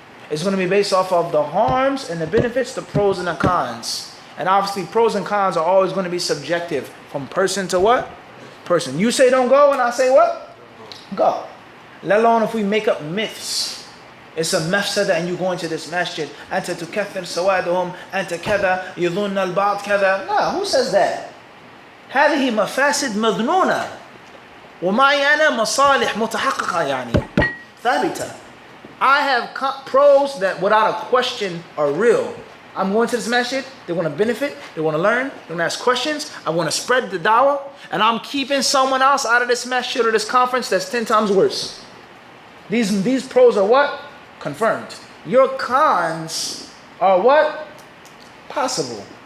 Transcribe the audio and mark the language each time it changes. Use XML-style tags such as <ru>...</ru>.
<en>It's going to be based off of the harms and the benefits, the pros and the cons. And obviously, pros and cons are always going to be subjective from person to what? Person. You say don't go, and I say what? Go. Let alone if we make up myths. It's a mafsada and you go into this masjid.</en> <ar>أنت تكثر سوادهم أنت كذا يظن البعض كذا.</ar> <en>No, who says that?</en> <ar>هذه مفاسد مظنونة ومعي أنا مصالح متحققة يعني ثابتة.</ar> <en>I have pros that without a question are real. I'm going to this masjid, they want to benefit, they want to learn, they want to ask questions, I want to spread the dawah, and I'm keeping someone else out of this masjid or this conference that's 10 times worse. These pros are what? Confirmed. Your cons are what? Possible.</en>